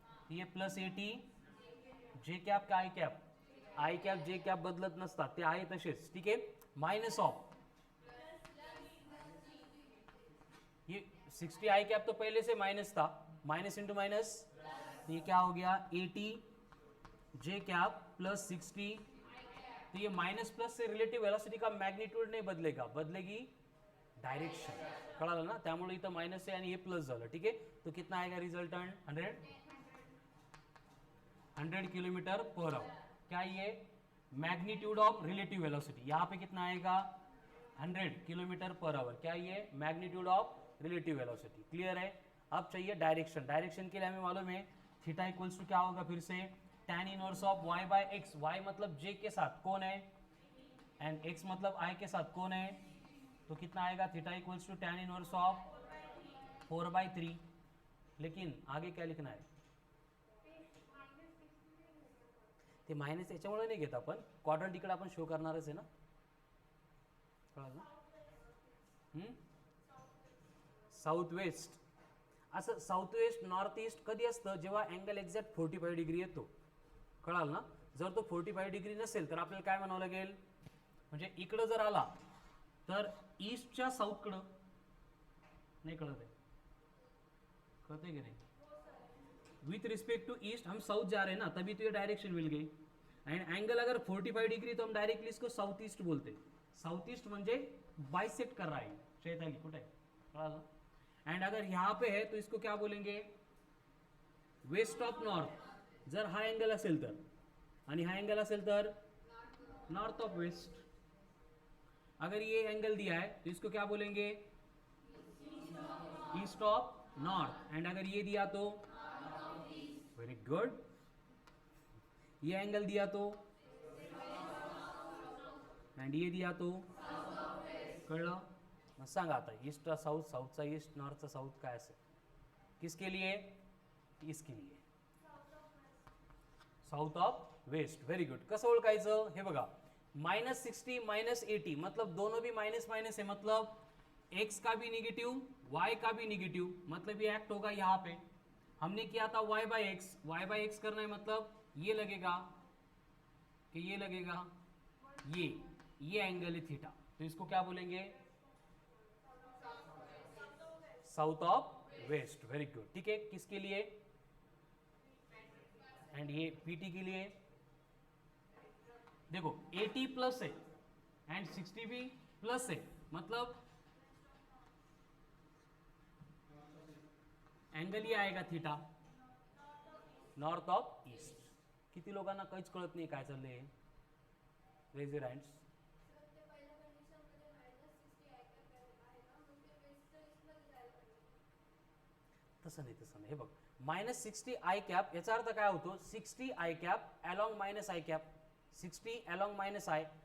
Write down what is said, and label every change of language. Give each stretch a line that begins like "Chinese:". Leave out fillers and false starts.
Marathi: ये +80 जे कैप का आई कैप जे कैप बदलत नसतात, ते आहे तसेच.
Hindi: ठीक है, माइनस ऑफ ये 60 आई कैप तो पहले से माइनस था, माइनस इंटू माइनस. ये क्या हो गया? 80 जे कैप प्लस 60. तो ये माइनस प्लस से रिलेटिव वेलोसिटी का मैग्नीट्यूड नहीं बदलेगा, बदलेगी डायरेक्शन.
Marathi: कळालं ना? त्यामुळे इथं माइनस आहे आणि हे प्लस झालं.
Hindi: ठीक है, तो कितना आएगा रिजल्टेंट? 100 kilometre per hour. क्या ये मैग्नीट्यूड ऑफ रिलेटिव वेलोसिटी. यहाँ पे कितना आएगा? 100 किलोमीटर पर आवर. क्या ये magnitude of relative velocity. Clear है? अब चाहिए डायरेक्शन. डायरेक्शन के लिए हमें मालूम है थीटा इक्वल्स टू क्या होगा? फिर से tan inverse of y bye x. y मतलब j के साथ कौन है? एंड x मतलब i के साथ कौन है? तो कितना आएगा? Theta equals to tan inverse of 4/3. लेकिन आगे क्या लिखना है?
Marathi: ते मायनस याच्यामुळे नाही घेत आपण, क्वाड्रंट इकडे आपण शो करणारच आहे ना. कळलं ना? South west. असं साऊथ वेस्ट नॉर्थ ईस्ट कधी असतं? जेव्हा अँगल एक्झॅक्ट 45 डिग्री येतो. कळालं ना? जर तो 45 डिग्री नसेल तर आपल्याला काय म्हणावं लागेल? म्हणजे इकडं जर आला तर ईस्टच्या साऊथकडं.
Hindi: नहीं कळत है? कळत है कि नहीं? विथ रिस्पेक्ट टू ईस्ट हम साउथ जा रहे हैं ना, तभी तो ये डायरेक्शन मिल गई. एंड एंगल अगर 45 डिग्री तो हम डायरेक्टली इसको साउथ ईस्ट बोलते हैं.
Marathi: साउथ ईस्ट म्हणजे
Hindi: बाइसेक्ट कर रहा है.
Marathi: चैताली कुठे आहे? कळालं?
Hindi: एंड अगर यहाँ पे है तो इसको क्या बोलेंगे?
English: West of north.
Marathi: जर हा एंगल असेल तर आणि हा एंगल असेल तर नॉर्थ ऑफ वेस्ट.
Hindi: अगर ये एंगल दिया है तो इसको क्या बोलेंगे? East of north. एंड अगर ये दिया तो वेरी गुड. ये एंगल दिया तो एंड ये दिया तो कळलं?
Marathi: मग सांगा आता ईस्टचा साऊथ, साऊथचा ईस्ट, नॉर्थचा साऊथ काय असेल?
Hindi: किसके लिए? इसके लिए south of waste. Very good.
Marathi: कसं ओळखायचं? हे बघा,
Hindi: -60 -80 मतलब दोनों भी माइनस माइनस है. मतलब x का भी निगेटिव y का भी निगेटिव. मतलब ये एक्ट होगा यहाँ पे. हमने किया था y बाय एक्स करना है, मतलब ये लगेगा कि ये लगेगा ये एंगल है थीटा. तो इसको क्या बोलेंगे? South of waste. Very good. ठीक है, किसके लिए? एंड ये PT के लिए. देखो 80 प्लस है एंड 60 भी प्लस है, मतलब अँगल ही आएगा थीटा, नॉर्थ ऑफ ईस्ट.
Marathi: किती लोकांना काहीच कळत नाही काय चाललंय?
English: Raise your hands.
Marathi: तसं नाही. हे बघ, -60 आय कॅप याचा अर्थ काय होतो?
English: 60 i cap along minus i cap. 60 along minus i.